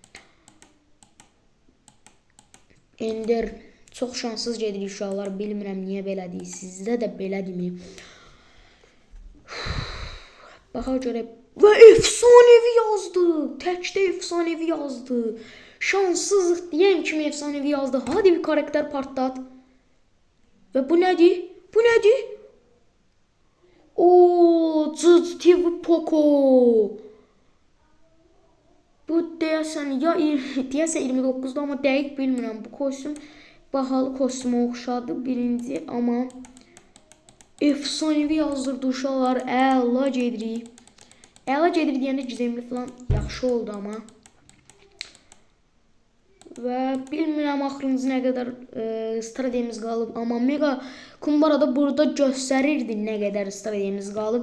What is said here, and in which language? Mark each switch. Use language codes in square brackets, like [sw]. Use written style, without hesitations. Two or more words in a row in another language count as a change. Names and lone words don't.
[az] Ender çox şanssız gedirik uşaqlar. Bilmirəm niyə belədir. Sizdə də belədirmi? Baxaq görək. Və efsanevi yazdı. Təkdə efsanevi yazdı. Şanssızlıq deyən kimi efsanevi yazdı. Hadi bir karakter partlat. [tr] Ve bu nedir? Bu nedir? Ooo, TV Poco. [az] Bu deyəsən ya 29'da ama dəqiq bilmirəm. Bu kostüm bahalı kostüme oxşadı birinci, ama efsanevi yazdırdı uşaqlar. Əla gedirik. Əla gedirik deyəndə gizemli falan yaxşı oldu ama. Və bilmirəm axırıncı nə qədər stratejimiz qalıb, amma Mega Kumbarada burada göstərirdi nə qədər stratejimiz qalıb.